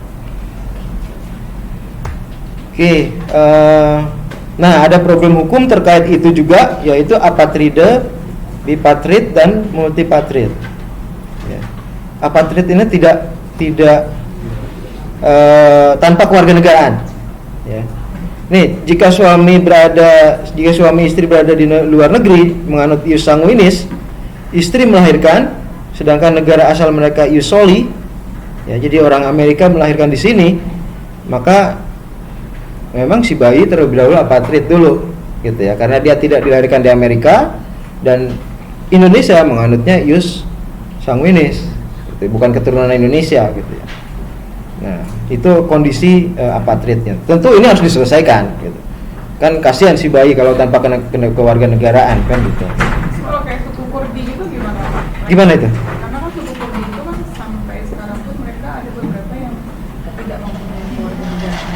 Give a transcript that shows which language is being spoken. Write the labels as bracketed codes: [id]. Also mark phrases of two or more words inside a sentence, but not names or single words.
[id] Oke, nah ada problem hukum terkait itu juga, yaitu apatride, bipatrid dan multipatrid. Ya. Apatrid ini tidak tanpa kewarganegaraan. Ya. Nih, jika suami istri berada di luar negeri menganut [la] ius sanguinis, [id] istri melahirkan, sedangkan negara asal mereka [la] ius soli, [id] ya, jadi orang Amerika melahirkan di sini, maka memang si bayi terlebih dahulu apatrid dulu, gitu ya, karena dia tidak dilahirkan di Amerika dan Indonesia menganutnya [la] ius sanguinis, [id] gitu, bukan keturunan Indonesia, gitu ya. Nah, itu kondisi apatridnya. Tentu ini harus diselesaikan gitu. Kan kasihan si bayi kalau tanpa kena kewarganegaraan kan gitu. Kalau kayak suku Kurdi gitu gimana Pak? Gimana itu? Karena kan suku Kurdi itu kan sampai sekarang pun mereka ada beberapa yang tidak mempunyai kewarganegaraan.